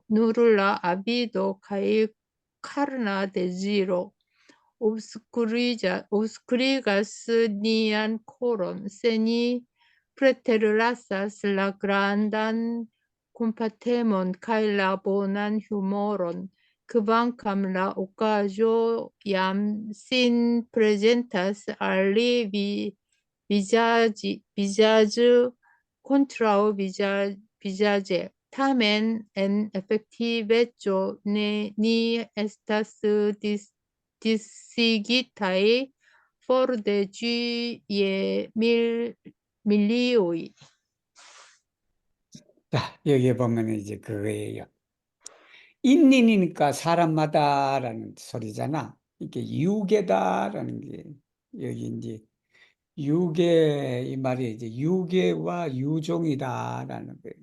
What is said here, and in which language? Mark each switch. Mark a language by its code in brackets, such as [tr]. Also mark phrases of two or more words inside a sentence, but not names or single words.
[eo] Nur la avido kaj karna deziro obskurigas nian koron, se ni preterlasas la grandan kompatemon kaj la bonan humoron, kvankam la okaĵo jam sin prezentas al li vizaĝe kontraŭ vizaĝe. Tamen en efektiveco ni estas disigitaj for de ĝi je milioj. [ko] 자, 여기 보면 이제 그거예요. 인린이니까 사람마다라는 소리잖아. 이게 유계다라는 게 여기 이제 유계 이 말이 이제 유계와 유종이다라는 거예요.